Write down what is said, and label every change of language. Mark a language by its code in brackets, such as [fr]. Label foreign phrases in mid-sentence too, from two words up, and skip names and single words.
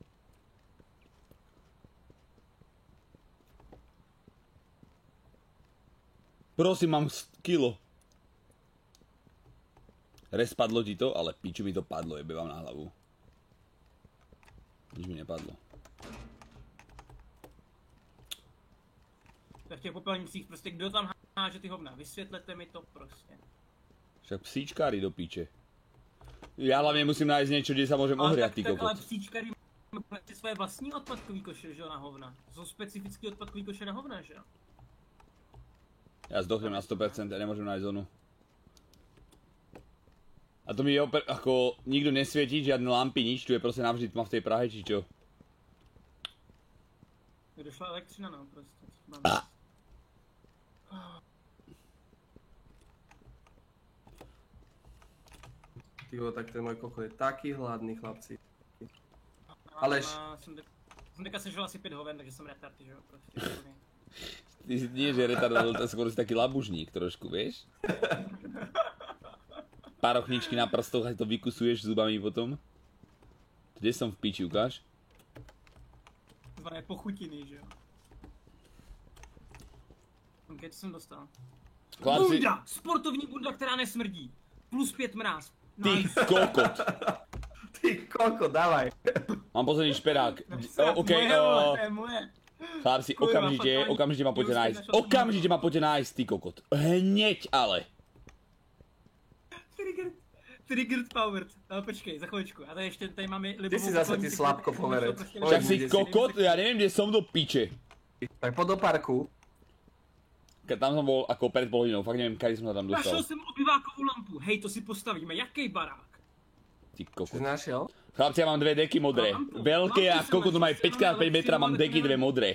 [sk] Prosím, mám kilo. Respadlo ti to, ale piču mi to padlo, jebe vám na hlavu. Nič mi nepadlo. [cs] Tak v těch popelnicích prostě kdo tam háže ty hovna, vysvětlete mi to prostě. [sk] Však psíčkári do piče. Ja hlavne musím nájsť niečo, kde sa môžem ohriať, ty Ale kokot. [cs] psíčkary mají své vlastní odpadkový koše, že jo, na hovna. Jsou specifický odpadkový koše na hovna, že jo. [sk] Ja zdochnem na 100%, ja nemôžem nájsť zónu. A to mi je ako nikto nesvietí, žiadne lampy, nič, tu je proste navždy tma v tej Prahe, či čo? [cs] Došla elektřina, no, prostě. [sk] Tyjo, tak ten môj kokot je taký hladný, chlapci. Aleš. [cs] Jsem teďka sežral asi 5 hoven, takže jsem retard, že jo, prostě. [sk] Ty si nie, že retardol, to skôr si taký labužník trošku, vieš? Parochničky na prstoch a to vykusuješ zubami potom. Kde som v piči, ukáž? [cs] Zvané pochutiny, že jo. Ok, co jsem dostal? [sk] Chlapci, Bunda! [cs] Sportovní bunda, která nesmrdí. Plus 5 mráz. [sk] ty kokot. Ty kokot, dávaj. Mám posledný šperák. OK, [cs] Moje, vole, to je moje. [sk] chlapci, Kurva, okamžite ma poďte Už nájsť. [cs] si našel [sk] Okamžite ma poďte nájsť, ty kokot. Hneď ale. [en] Triggered powered. [cs] Ale počkej, za chviličku. A tady ještě tady máme libovou... [sk] Ty si zase ty [cs] popelnici, [sk] slabko [cs] kterou [sk] poverec. [cs] prostě [sk] Však Oj, si kde si? kokot, ja neviem, kde som do piče. Tak poď do parku. tam som bol ako pred pol hodinou, fakt neviem, kedy som sa tam dostal. [cs] Našel jsem obyvákovou lampu, hej, to si postavíme, jaký barák? [sk] Ty Si kokot. našiel? Chlapci, ja mám dve deky modré. Veľké a koľko to majú 5x5 metra, mám deky dve modré.